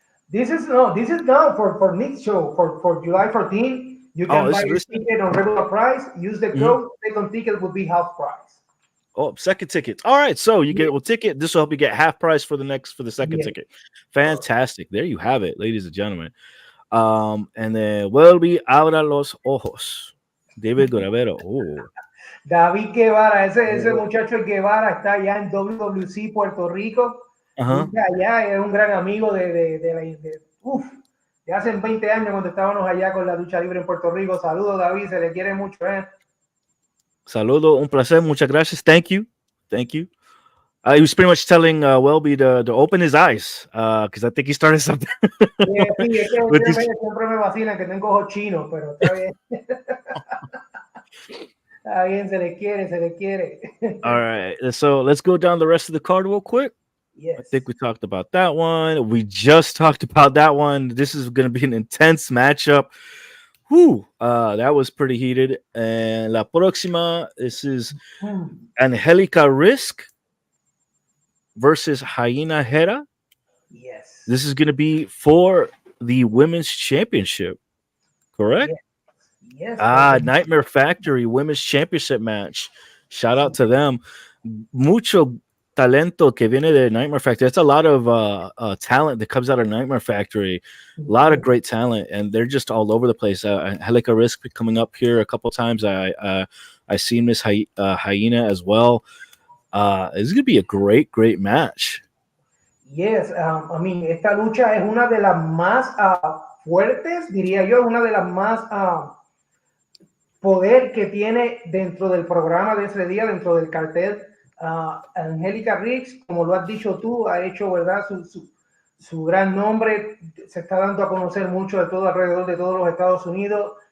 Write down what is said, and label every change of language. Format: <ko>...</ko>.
<en>This is now for next show for July 14. You can buy your ticket on regular price. Use the code. Second ticket will be half price. Oh, second ticket. All right. So you get a ticket. This will help you get half price for the second ticket. Fantastic. There you have it, ladies and gentlemen. And then</en> <es>vuelve abra los ojos.</es> <en>David Guerrero. Oh.</en> <es>David Guevara, ese muchacho Guevara está allá en WWC Puerto Rico. Allá es un gran amigo de hace 20 años cuando estábamos allá con la lucha libre en Puerto Rico. Saludos, David, se le quiere mucho. Saludo, un placer, muchas gracias.</es> <en>Thank you. He was pretty much telling Welby to open his eyes because I think he started something.</en> <es>Sí, es que siempre me vacila que tengo ojos chinos, pero está bien. Está bien, se le quiere.</es> <en>All right, so let's go down the rest of the card real quick. Yes. I think we talked about that one. We just talked about that one. This is going to be an intense matchup. That was pretty heated. And</en> <es>la próxima,</es> <en>this is Angelica Risk versus Hyena Hera. Yes. This is going to be for the women's championship, correct? Yes. Nightmare Factory women's championship match. Shout out to them.</en> <es>Mucho talento que viene de</es> <en>Nightmare Factory. That's a lot of talent that comes out of Nightmare Factory. A lot of great talent, and they're just all over the place. Angelica Risk coming up here a couple times. I seen Miss Hyena as well. This is going to be a great match. Yes, I mean,</en> <es>esta lucha es una de las más fuertes, diría yo, una de las más poder que tiene dentro del programa de ese día, dentro del cartel. Angelica Riggs, como lo has dicho tú, ha hecho, ¿verdad?, su gran nombre, se está dando a conocer mucho de todo alrededor de todos los Estados Unidos.</es>